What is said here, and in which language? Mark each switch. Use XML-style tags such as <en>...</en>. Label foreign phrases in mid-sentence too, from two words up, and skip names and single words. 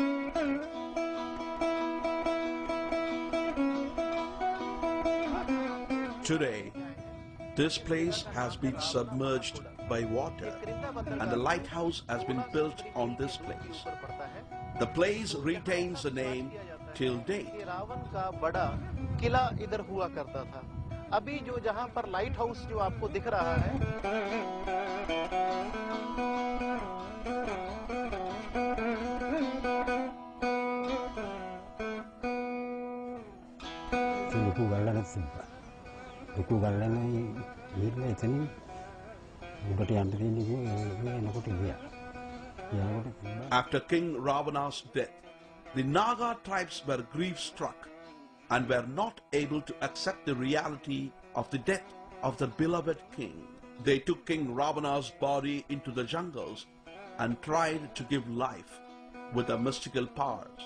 <en>Today, this place has been submerged by water and a lighthouse has been built on this place. The place retains the name till date.</en> <hi>रावण का बड़ा किला इधर हुआ करता था. अभी जो जहां पर लाइट हाउस जो आपको दिख रहा है</hi> <si>ලොකු ගල්ලක් තිබ්බා. ලොකු ගල්ලනේ ඊළඟ එතන උඩට යන්න තියෙන්නේ එනකොට ගියා.</si> <en>After King Ravana's death, the Naga tribes were grief-struck and were not able to accept the reality of the death of their beloved king. They took King Ravana's body into the jungles and tried to give life with their mystical powers.</en>